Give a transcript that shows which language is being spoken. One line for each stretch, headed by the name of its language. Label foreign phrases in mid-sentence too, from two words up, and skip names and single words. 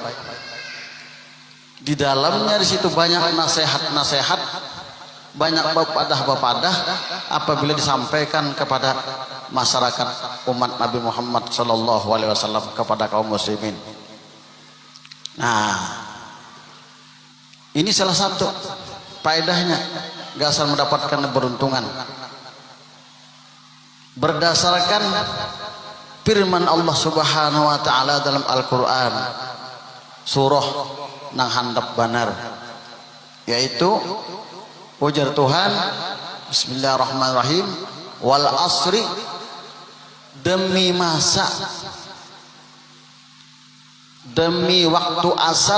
Indonesian: Di dalamnya di situ banyak nasihat-nasihat, banyak papadah apabila disampaikan kepada masyarakat umat Nabi Muhammad
Arabic: sallallahu alaihi wasallam,
Indonesian: kepada kaum muslimin. Nah, ini salah satu faedahnya gasal mendapatkan keberuntungan berdasarkan firman Allah
Arabic: Subhanahu wa taala
Indonesian: dalam Al-Qur'an surah
Banjar: nang handap banar,
Indonesian: yaitu ujar Tuhan
Arabic: bismillahirrahmanirrahim, wal asri,
Indonesian: demi masa, demi waktu asar.